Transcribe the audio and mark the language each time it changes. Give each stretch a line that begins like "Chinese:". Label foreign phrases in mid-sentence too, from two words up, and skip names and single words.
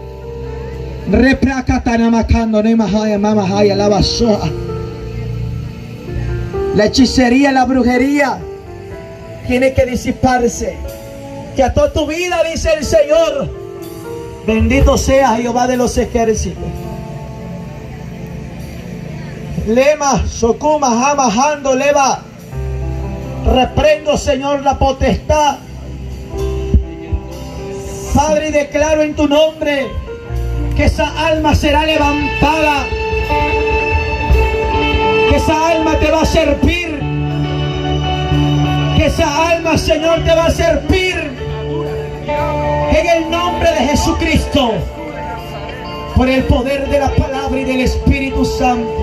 Spanish: La hechicería, la brujería tiene que disiparse. Que ató tu vida, dice el Señor. Bendito sea Jehová de los ejércitos. Lema, sokuma, jamajando, leva. Reprendo, Señor, la potestad Padre, y declaro en tu nombre que esa alma será levantada, que esa alma te va a servir, que esa alma, Señor, te va a servir en el nombre de Jesucristo, por el poder de la palabra y del Espíritu Santo.